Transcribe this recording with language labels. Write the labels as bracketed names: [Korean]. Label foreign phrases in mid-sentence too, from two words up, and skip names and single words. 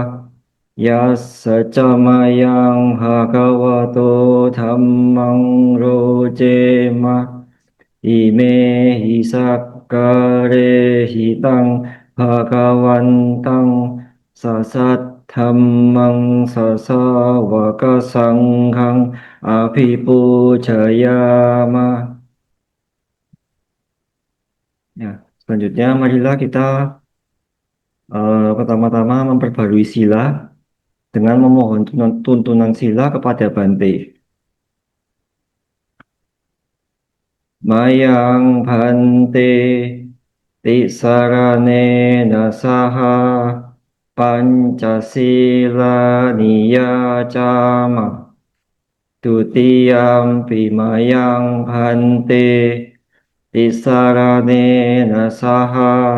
[Pali] Yassacamayang Bhagavato Dhammang Rojema Imehi Sakkare Hitang Bhagawantang Sasat Dhammang Sasawaka Sanghang Abhipujayama. [Indonesian] Ya, selanjutnya marilah kita pertama-tama memperbarui sila dengan memohon tuntunan sila kepada Bante. [Pali] Mayang Bante Tisarane Nasaha Pancasila Niyacama Dutiyam Pimayang Bante Tisarane Nasaha